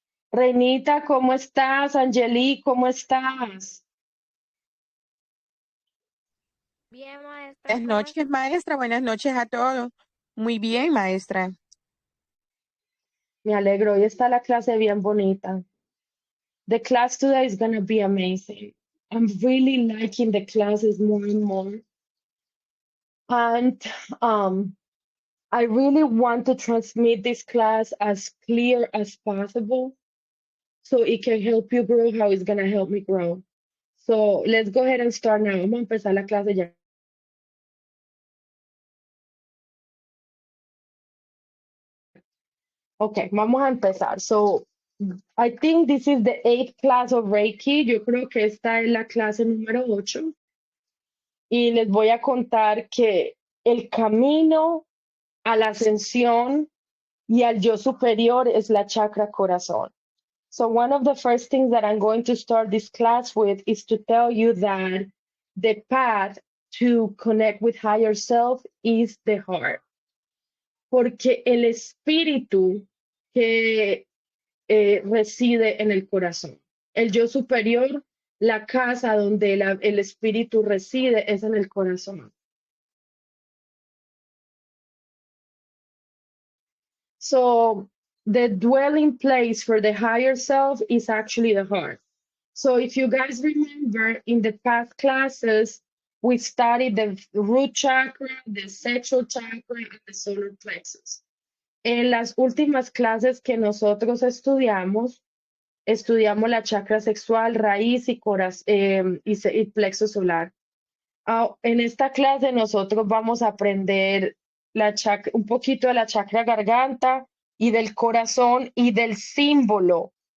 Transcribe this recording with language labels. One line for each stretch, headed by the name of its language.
Spanish: Reinita, ¿cómo estás? Angeli, ¿cómo estás? Bien, maestra, Buenas ¿cómo noches, maestra. Buenas noches a todos. Muy bien, maestra. Me alegro, hoy está la clase bien bonita.
English: The class today is gonna be amazing. I'm really liking the classes more and more. And I really want to transmit this class as clear as possible so it can help you grow how it's gonna help me grow. So let's go ahead and start now.
Spanish: Vamos a empezar la clase ya. Okay, vamos a empezar.
English: So I think this is the 8th class of Reiki.
Spanish: Yo creo que esta es la clase número 8. Y les voy a contar que el camino a la ascensión y al yo superior es la chakra corazón.
English: So one of the first things that I'm going to start this class with is to tell you that the path to connect with higher self is the heart.
Spanish: Porque el espíritu que reside en el corazón. El yo superior, la casa donde el espíritu reside es en el corazón.
English: So the dwelling place for the higher self is actually the heart. So if you guys remember in the past classes, we studied the root chakra, the sexual chakra, and the solar plexus.
Spanish: En las últimas clases que nosotros estudiamos la chakra sexual, raíz y, y plexo solar. En esta clase nosotros vamos a aprender un poquito de la chakra garganta y del corazón y del símbolo